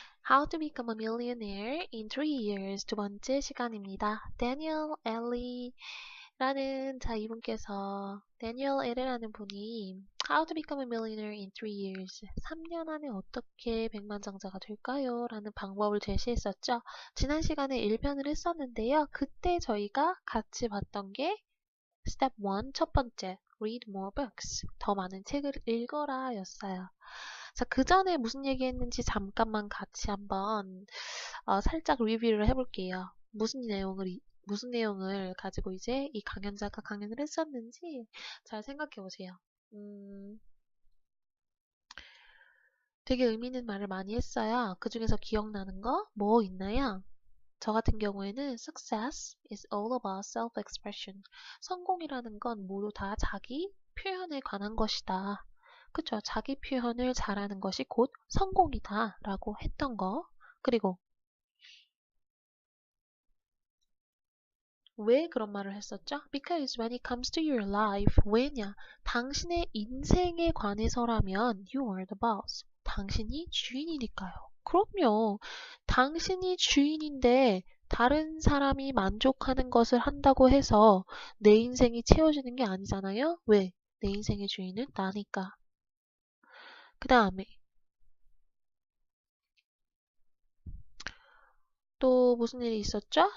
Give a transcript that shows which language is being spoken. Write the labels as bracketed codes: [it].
[en] How to become a millionaire in 3 years [ko] 두 번째 시간입니다. Daniel Ell이라는 이분께서 Daniel L이라는 분이 [en] How to become a millionaire in 3 years [ko] 3년 안에 어떻게 백만장자가 될까요? 라는 방법을 제시했었죠. 지난 시간에 1편을 했었는데요. 그때 저희가 같이 봤던 게 Step 1, 첫 번째, [en] read more books. [ko] 더 많은 책을 읽어라 였어요. 자, 그 전에 무슨 얘기 했는지 잠깐만 같이 한번 살짝 리뷰를 해볼게요. 무슨 내용을 가지고 이제 이 강연자가 강연을 했었는지 잘 생각해 보세요. 되게 의미 있는 말을 많이 했어요. 그 중에서 기억나는 거 뭐 있나요? 저 같은 경우에는 [en] Success is all about self-expression. [ko] 성공이라는 건 모두 다 자기 표현에 관한 것이다. 그쵸? 자기 표현을 잘하는 것이 곧 성공이다 라고 했던 거. 그리고 왜 그런 말을 했었죠? [en] Because when it comes to your life, [ko] 왜냐? 당신의 인생에 관해서라면 [en] you are the boss. [ko] 당신이 주인이니까요. 그럼요. 당신이 주인인데 다른 사람이 만족하는 것을 한다고 해서 내 인생이 채워지는 게 아니잖아요? 왜? 내 인생의 주인은 나니까. 그 다음에 또 무슨 일이 있었죠?